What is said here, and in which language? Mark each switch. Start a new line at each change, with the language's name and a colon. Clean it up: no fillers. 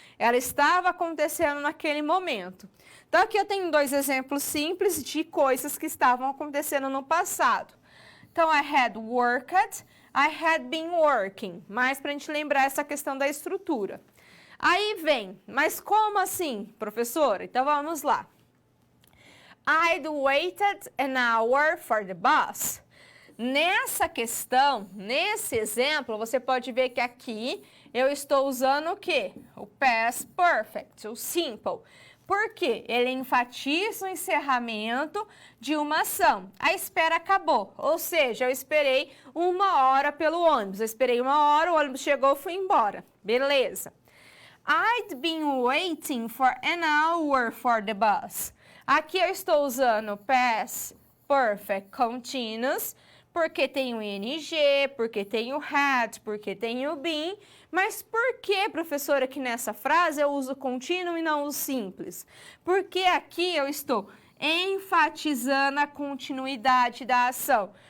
Portuguese: Ela estava acontecendo naquele momento. Então, aqui eu tenho dois exemplos simples de coisas que estavam acontecendo no passado. Então,
English: I had worked, I had been working.
Portuguese: Mais para a gente lembrar essa questão da estrutura. Aí vem, mas como assim, professora? Então vamos lá.
English: I'd waited an hour for the bus.
Portuguese: Nessa questão, nesse exemplo, você pode ver que aqui eu estou usando o quê? O past perfect, o simple. Por quê? Ele enfatiza o encerramento de uma ação. A espera acabou, ou seja, eu esperei 1 hora pelo ônibus. Eu esperei 1 hora, o ônibus chegou, fui embora. Beleza.
English: I'd been waiting for an hour for the bus.
Portuguese: Aqui eu estou usando past perfect continuous, porque tem o ing, porque tem o had, porque tem o been. Mas por que, professora, que nessa frase eu uso contínuo e não o simples? Porque aqui eu estou enfatizando a continuidade da ação.